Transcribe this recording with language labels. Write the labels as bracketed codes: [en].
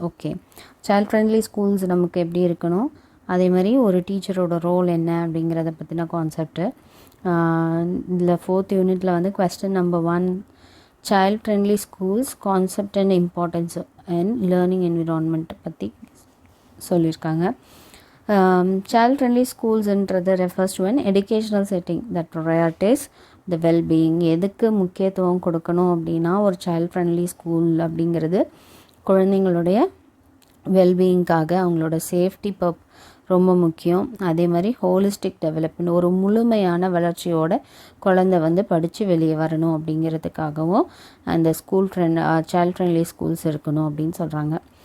[ta] Okay, child friendly schools நமக்கு எப்படி இருக்கணும், அதே மாதிரி ஒரு டீச்சரோட ரோல் என்ன அப்படிங்கிறத பற்றின கான்செப்ட்டு. இதில் ஃபோர்த் யூனிட்டில் வந்து question number 1, [en] child friendly schools concept and importance and learning environment [ta] பற்றி சொல்லியிருக்காங்க. [en] Child friendly schools என்றது refers to an educational setting that prioritize the well-being. [ta] எதுக்கு முக்கியத்துவம் கொடுக்கணும் அப்படின்னா ஒரு சைல்ட் ஃப்ரெண்ட்லி ஸ்கூல் அப்படிங்கிறது குழந்தைங்களுடைய வெல்பீயிங்காக, அவங்களோட சேஃப்டி ரொம்ப முக்கியம். அதே மாதிரி ஹோலிஸ்டிக் டெவலப்மெண்ட், ஒரு முழுமையான வளர்ச்சியோட குழந்தை வந்து படித்து வெளியே வரணும் அப்படிங்கிறதுக்காகவும் அந்த சைல்ட் ஃப்ரெண்ட்லி ஸ்கூல்ஸ் இருக்கணும் அப்படின்னு சொல்கிறாங்க.